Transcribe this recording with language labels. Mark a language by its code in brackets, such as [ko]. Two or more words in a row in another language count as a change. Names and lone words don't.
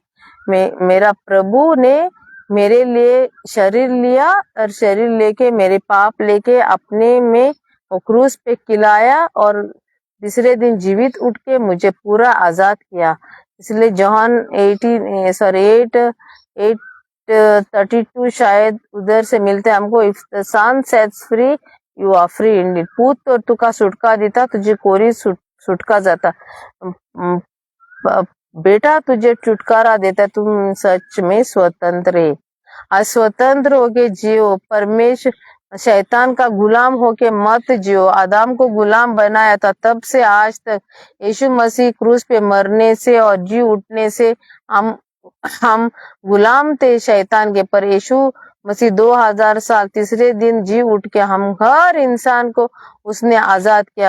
[hi] मेरा प्रभु ने मेरे लिए शरीर लिया और शरीर लेके मेरे पाप लेके अपने में वो क्रूस पे खिलाया और तीसरे दिन जीवित उठ के मुझे पूरा आजाद किया। इसलिए जॉन 8:32 शायद उधर से मिलते हमको। [en] if the son sets free you are free indeed. [kok] पूत तो तुका सुटका देता, तुझे कोरी सुटका जाता। [hi] बेटा तुझे छुटकारा देता, तुम सच में स्वतंत्र है। आज स्वतंत्र होके जियो। परमेश्वर शैतान का गुलाम होके मत जियो। आदम को गुलाम बनाया था, तब से आज तक यीशु मसीह क्रूस पे मरने से और जी उठने से हम गुलाम थे शैतान के, पर यीशु मसीह 2000 साल तीसरे दिन जी उठ के हम हर इंसान को उसने आजाद किया।